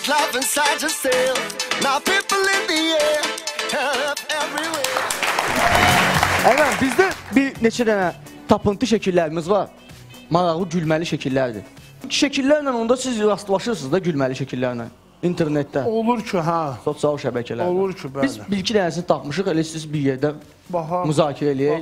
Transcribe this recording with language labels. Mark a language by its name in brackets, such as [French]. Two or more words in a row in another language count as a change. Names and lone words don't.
[English] love inside yourself. Now people in the air, everywhere. [Azerbaijani] Əgər bizdə bir neçə dənə tapıntı şəkillərimiz var. Maraqlı gülməli şəkillərdir. Şəkillərlə onda siz rastlaşırsınız da gülməli şəkillərlə. İnternetdə. Olur ki, hə. Sosial şəbəkələrdə. Olur ki, bəli. Biz bir-iki dənəsini tapmışıq, elə siz bir yerdə müzakirə eləyək.